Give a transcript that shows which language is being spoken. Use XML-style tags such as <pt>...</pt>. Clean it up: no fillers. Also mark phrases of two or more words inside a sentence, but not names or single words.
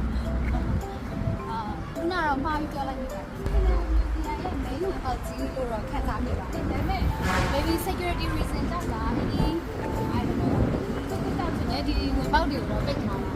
<my>ခုနကတော့မှားပြီးပြောလိုက်မိပါတယ်ဒီရဲ့ main ကိုအောက်ကြီးလို့တော့ခက်စားနေပါတယ်ဒါပေမဲ့</my> <en>maybe security reason</en> <my>ကြောင့်လားဒီ</my> <en>I don't know</en> <my>ဒီဝင်ပေါက်တွေကိုတော့ပိတ်ထား</my>